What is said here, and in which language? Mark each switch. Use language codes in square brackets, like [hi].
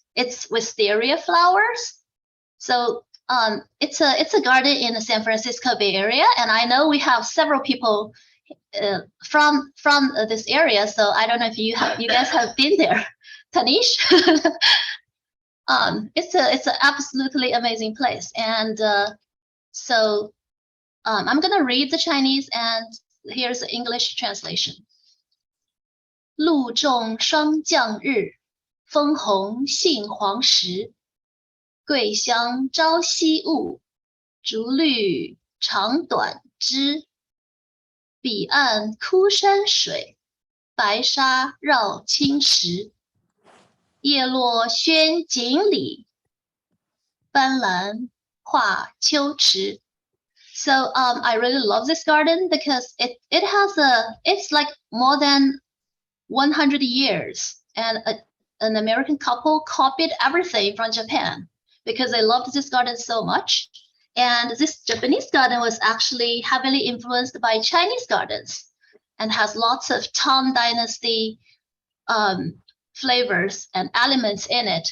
[en] It's wisteria flowers. So it's a garden in the San Francisco Bay Area, and I know we have several people from this area. So I don't know if you guys have been there. Tanish? It's an absolutely amazing place. And so I'm gonna read the Chinese, and here's the English translation. [zh] 露重霜降日，枫红杏黄时。桂香朝夕雾，竹绿长短枝。彼岸枯山水，白沙绕青石。叶落轩锦里，斑斓画秋池。 [en] So I really love this garden because it's like more than 100 years, and an American couple copied everything from Japan because they loved this garden so much. And this Japanese garden was actually heavily influenced by Chinese gardens and has lots of Tang Dynasty flavors and elements in it.